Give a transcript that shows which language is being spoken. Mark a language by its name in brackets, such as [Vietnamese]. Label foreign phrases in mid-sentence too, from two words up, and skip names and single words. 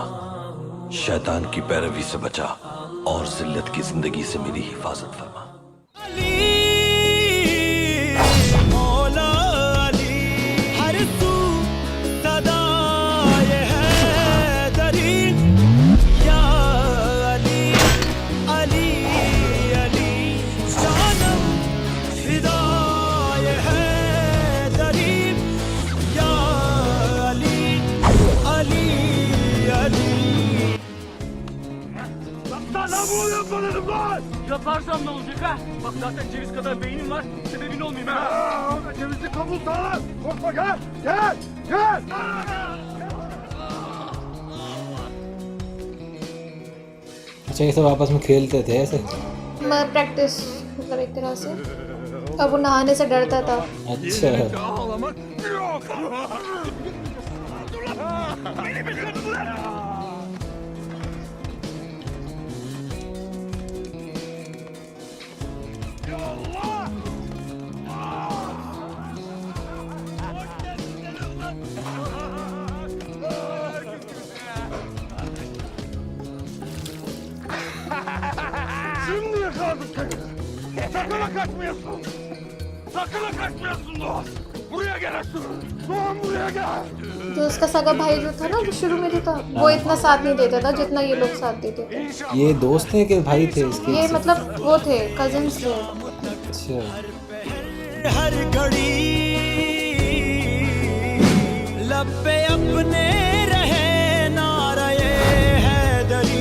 [Hindi] शैतान की पैरवी से बचा और जिल्लत की जिंदगी से मेरी हिफाजत फरमा। अली मौला अली, हर सू सदाए हैदरी, या अली अली अली, जानम फिदाए हैदरी, या अली अली अली। [Turkish] Lan ne oluyor bana lan? Yaparsam ne olacak ha? Bak zaten ceviz kadar beynim var. Sebebin olmayayım ha. Cevizi kabul sağlar. Korkma gel. Gel. Gel. [Hindi] अच्छा ये सब आपस में खेलते थे ऐसे? मैं प्रैक्टिस मतलब एक तरह से। अब वो नहाने से डरता था। अच्छा [Turkish] Ağlamak yok. Beni bir kırdılar. Ya Allah! Şimdi yakaladım seni. Sakın ha kaçmıyorsun. Sakın ha kaçmıyorsun Doğan. Buraya gel Aslı. Doğan buraya gel. [Hindi] जो उसका सगा भाई जो था ना, जो शुरू में जो था, वो इतना साथ नहीं देता था जितना ये लोग साथ देते थे। ये दोस्त हैं कि भाई थे इसके? ये मतलब वो थे, कजिन्स थे। अच्छा हर घड़ी लब पे अपने रहे नारे हैदरी,